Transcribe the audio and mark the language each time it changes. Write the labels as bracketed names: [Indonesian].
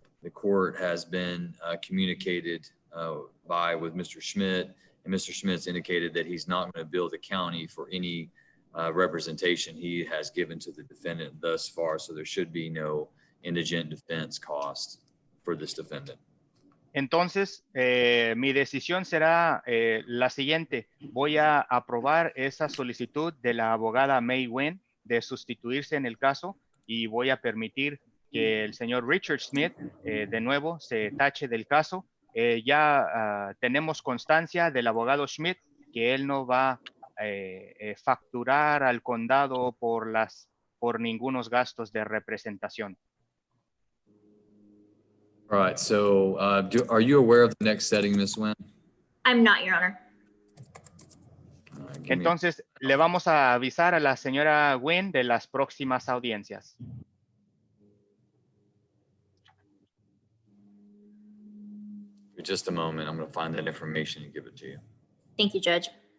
[English] The court has been communicated with Mr. Schmidt, and Mr. Schmidt's indicated that he's not going to bill the county for any representation he has given to the defendant thus far, so there should be no indigent defense cost for this defendant. [Spanish] Entonces, mi decisión será la siguiente. Voy a aprobar esa solicitud de la abogada May Nguyen de sustituirse en el caso y voy a permitir que el señor Richard Schmidt de nuevo se tache del caso. Ya tenemos constancia del abogado Schmidt que él no va a facturar al condado por ningunos gastos de representación. [English] All right, so are you aware of the next setting, Ms. Nguyen? I'm not, Your Honor. Give me- [Spanish] Entonces, le vamos a avisar a la señora Nguyen de las próximas audiencias. [English] for just a moment. I'm going to find that information and give it to you. Thank you, Judge.